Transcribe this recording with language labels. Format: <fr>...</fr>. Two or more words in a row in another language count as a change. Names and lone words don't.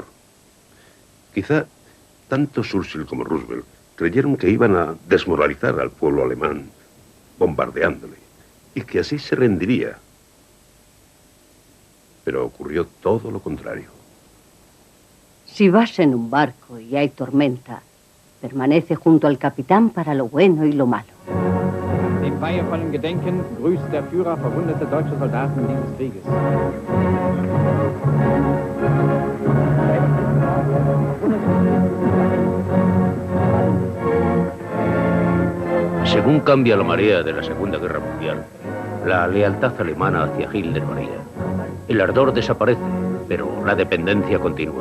<es>Quizá tanto Churchill como Roosevelt creyeron que iban a desmoralizar al pueblo alemán, bombardeándole, y que así se rendiría. Pero ocurrió todo lo contrario. Si vas en un barco y hay tormenta, permanece junto al capitán para lo bueno y lo malo.</es> <de>Dem feiervollen Gedenken grüßt der Führer verwundete deutsche Soldaten dieses Krieges.</de> <es>Según cambia la marea de la Segunda Guerra Mundial, la lealtad alemana hacia Hitler varía. El ardor desaparece, pero la dependencia continúa.</es>